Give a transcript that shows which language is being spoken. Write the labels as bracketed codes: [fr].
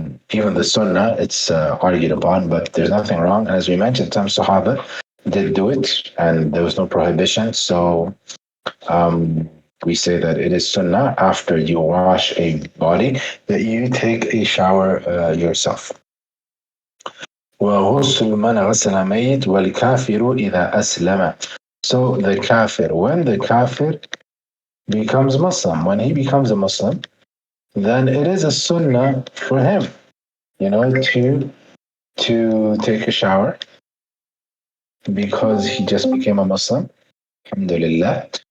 [en] Even the sunnah, it's argued upon, but there's nothing wrong. And as we mentioned, some Sahaba did do it, and there was no prohibition. So we say that it is sunnah after you wash a body that you take a shower yourself. [ar] وغسل من غسل ميت والكافر إذا أسلم. [en] So the kafir, when the kafir becomes Muslim, when he becomes a Muslim, then it is a sunnah for him, to take a shower because he just became a Muslim. Alhamdulillah.